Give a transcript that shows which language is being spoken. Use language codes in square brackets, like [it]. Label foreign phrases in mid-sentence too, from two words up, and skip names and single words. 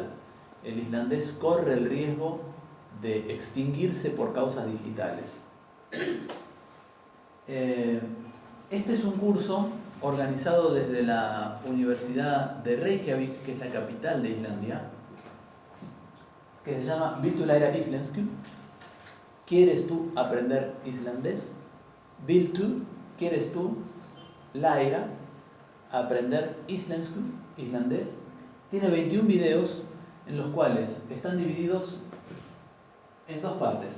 [es] El islandés corre el riesgo de extinguirse por causas digitales. Este es un curso organizado desde la Universidad de Reykjavik, que es la capital de Islandia, que se llama [is] Vill du læra íslensku? [es] ¿Quieres tú aprender islandés? [is] Vill du, [es] ¿quieres tú? Læra, aprender íslensku, islandés. Tiene 21 videos en los cuales están divididos en dos partes.